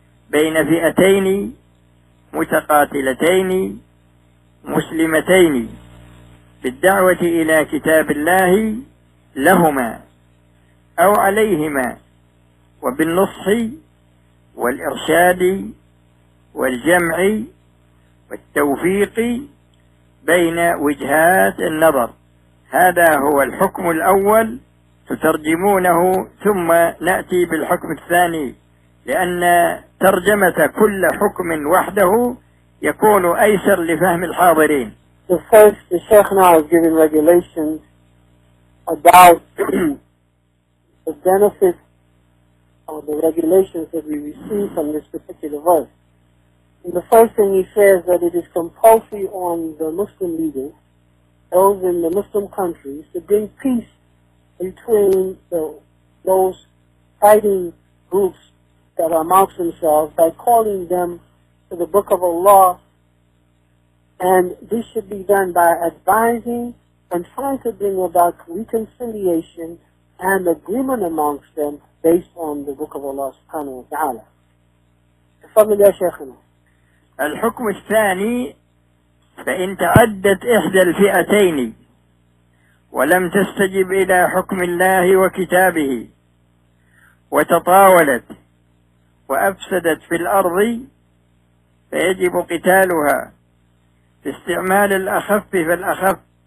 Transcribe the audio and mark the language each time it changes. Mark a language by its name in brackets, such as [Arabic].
[Arabic] بين فئتين متقاتلتين مسلمتين بالدعوة إلى كتاب الله لهما أو عليهما وبالنصح والإرشاد والجمع والتوفيق بين وجهات النظر. هذا هو الحكم الأول تترجمونه ثم نأتي بالحكم الثاني لأن ترجمة كل حكم وحده يكون أيسر لفهم الحاضرين. [English] The first, the Sheikh now is giving regulations about the benefits of the regulations that we receive from this particular verse. The first thing he says that it is compulsory on the Muslim leaders, those in the Muslim countries, to bring peace between those fighting groups that are amongst themselves by calling them to the Book of Allah. And this should be done by advising and trying to bring about reconciliation and agreement amongst them based on the Book of Allah subhanahu wa ta'ala. [Arabic] تفضل يا شيخنا. الحكم الثاني فإن تعدت إحدى الفئتين ولم تستجب إلى حكم الله وكتابه وتطاولت وأفسدت في الأرض فيجب قتالها في استعمال الأخف فالأخف